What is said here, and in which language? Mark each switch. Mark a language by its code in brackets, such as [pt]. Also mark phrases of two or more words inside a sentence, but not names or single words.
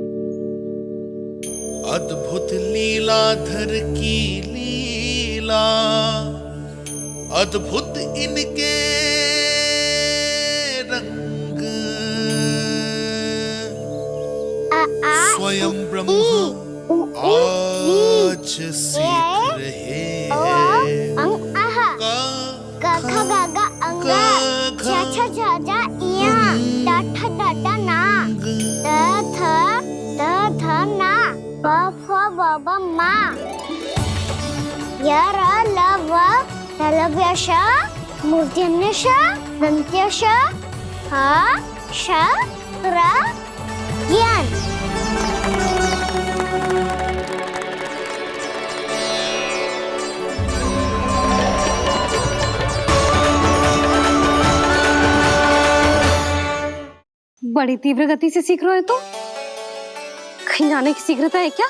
[hi] अद्भुत लीलाधर की लीला, अद्भुत इनके रंग, स्वयं ब्रह्म आज सीख रहे हैं। क ख ग घ अंग, छ छ छ ज इया, ट ठ ड ड ना, द थ ना, ब फ ब ब मा, य र ल व लव्य श, मूर्धन्य श, दन्त्य श, ह श र ज्ञान। बड़ी तीव्र गति से सीख रहे हो तो कहीं जाने की शीघ्रता है क्या?